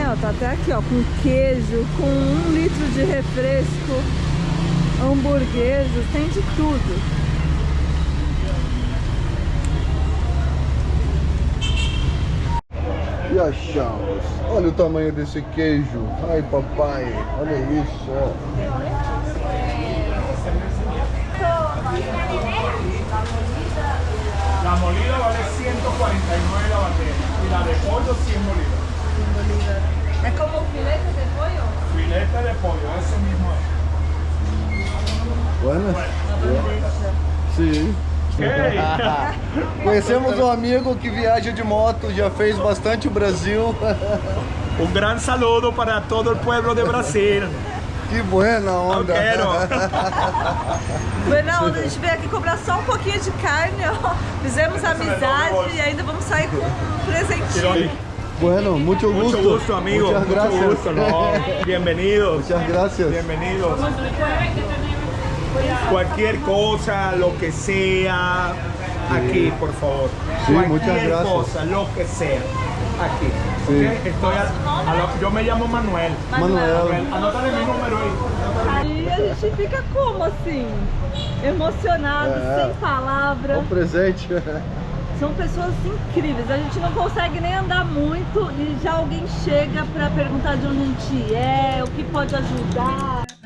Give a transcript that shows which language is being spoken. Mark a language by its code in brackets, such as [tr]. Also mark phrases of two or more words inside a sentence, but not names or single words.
[pt] Ó, tá até aqui, ó, com queijo, com 1 litro de refresco, hamburguesas, tem de tudo. E achamos. Olha o tamanho desse queijo. Ai, papai, olha isso, ó. [es] La molida vale 149 la bandeja y la de pollo 100 bolívares. [pt] É como [es] filete de pollo? Filete de pollo, ese mismo es. Buenas? [pt] Sim. Ok. Conhecemos um amigo que viaja de moto, já fez bastante o Brasil. [es] Un gran saludo para todo el pueblo de Brasil. Que buena [pt] Eu [es] onda. [pt] quero. [es] Buena onda, [pt] a gente veio aqui comprar só um pouquinho de carne, ó. Fizemos amizade e ainda vamos sair com um presentinho. [es] Bueno, mucho gusto. Mucho gusto, amigo. Muchas Mucho gracias. gusto. No. Bienvenidos. Muchas gracias. Bienvenidos. Cualquier cosa, lo que sea, aquí, por favor. Sí, Cualquier muchas gracias. cosa, lo que sea, aquí. Sí. ¿Ok? Estoy yo me llamo Manuel. Manuel. Anótale mi número aí. [pt] E a gente fica como assim? Emocionado, sem palavra. É um presente. São pessoas incríveis. A gente não consegue nem andar muito e já alguém chega pra perguntar de onde a gente é, o que pode ajudar.